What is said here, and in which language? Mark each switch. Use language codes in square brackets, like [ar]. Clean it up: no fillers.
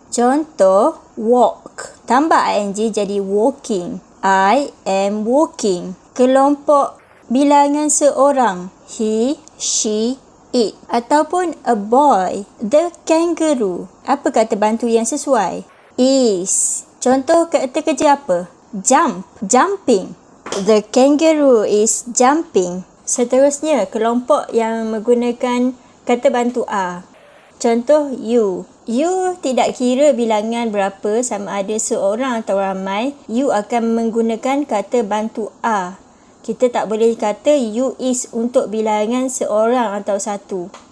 [ms] Contoh, walk. Tambah ing jadi walking. [en] I am walking. [ms] Kelompok bilangan seorang. [en] He, she, it. [ms] Ataupun a boy. The kangaroo. Apa kata bantu yang sesuai? Is. Contoh kata kerja apa? Jump. Jumping. [en] The kangaroo is jumping. [ms] Seterusnya, kelompok yang menggunakan kata bantu are. Contoh, you. You tidak kira bilangan berapa, sama ada seorang atau ramai. You akan menggunakan kata bantu are. Kita tak boleh kata you is untuk bilangan seorang atau satu.